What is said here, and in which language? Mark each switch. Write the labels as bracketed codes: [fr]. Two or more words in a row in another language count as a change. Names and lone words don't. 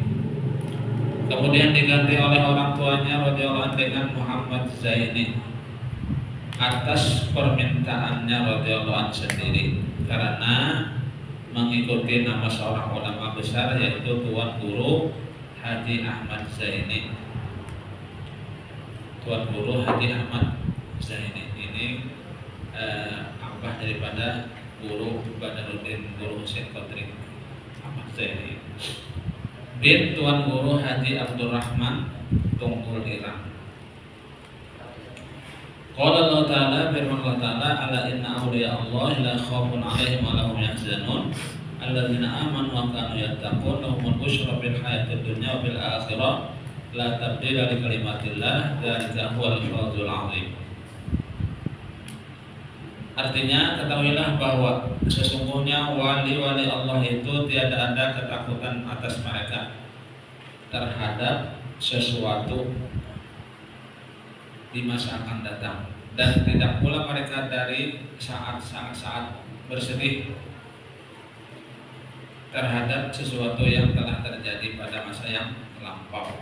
[id] Kemudian diganti oleh orang tuanya radhiyallahu dengan Muhammad Zaini atas permintaannya radhiyallahu sendiri karena mengikuti nama seorang ulama besar yaitu Tuan Guru Haji Ahmad Zaini. Tuan Guru Haji Ahmad Zaini ini abah daripada Guru Badaruddin Guru Husain Qadri Ahmad Zaini bin Tuan Guru Haji Abdurrahman Tungkul Irang. [ar] قال الله تعالى firman الله تعالى ألا إن أولياء الله لا خوف عليهم ولهم يحزنون الذين آمنوا وكانوا يتقون لهم البشرى في الحياة الدنيا وفي الآخرة لا تبديل لكلمات الله ذلك هو الفوز العظيم. [id] Artinya ketahuilah bahwa sesungguhnya wali-wali Allah itu tiada ada ketakutan atas mereka terhadap sesuatu di masa akan datang, dan tidak pula mereka dari saat bersedih terhadap sesuatu yang telah terjadi pada masa yang lampau.